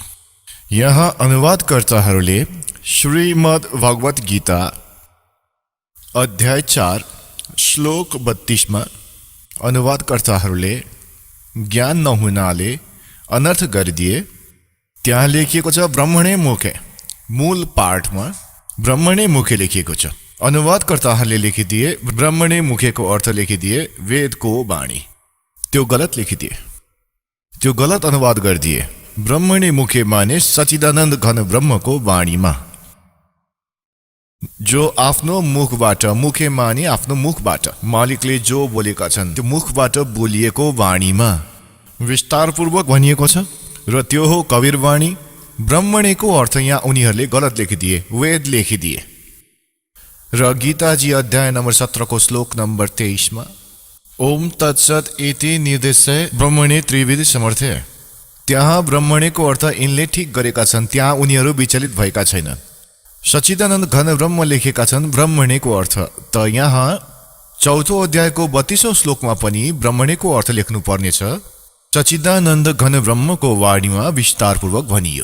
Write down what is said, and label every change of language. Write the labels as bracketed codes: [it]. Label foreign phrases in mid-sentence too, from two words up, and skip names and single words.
[ne] यहाँ अनुवादकर्ताहरूले श्रीमद् भगवत गीता अध्याय 4 श्लोक 32 मा अनुवादकर्ताहरूले ज्ञान नहुनाले अनर्थ गरिदिए। त्यहाँ लेखिएको छ [sa] ब्रह्मणे मुखे, [ne] मूल पाठमा [sa] ब्रह्मणे मुखे [ne] लेखिएको छ। अनुवादकर्ताहरूले लेखिदिए [sa] ब्रह्मणे मुखेको [ne] अर्थ लेखिदिए वेदको वाणी। त्यो गलत लेखिदिए, त्यो गलत अनुवाद गरिदिए। [sa] ब्रह्मणे मुखे [ne] माने सच्चिदानन्द घन ब्रह्मको वाणीमा, जो आफ्नो मुखबाट, मुखे माने आफ्नो मुखबाट, मालिकले जो बोलेका छन् त्यो मुखबाट बोलिएको वाणीमा विस्तारपूर्वक भनिएको छ। र त्यो हो कवीर वाणी। ब्रह्मणेको अर्थ यहाँ उनीहरूले गलत लेखिदिए, वेद लेखिदिए। र गीताजी अध्याय नम्बर 17 को श्लोक नम्बर 23 मा [sa] ओम तत्सत इति निर्देशय ब्रह्मणे त्रिविध समर्थे, [ne] त्यहाँ ब्रह्मणेको अर्थ यिनले ठिक गरेका छन्, त्यहाँ उनीहरू विचलित भएका छैनन्। सच्चिदानन्द घन ब्रह्म लेखेका छन् ब्रह्मणेको अर्थ, त यहाँ 4औं अध्यायको 32औं श्लोकमा पनि ब्रह्मणेको अर्थ लेख्नु पर्नेछ। सच्चिदानन्द घन ब्रह्मको वाणीमा विस्तारपूर्वक भनियो।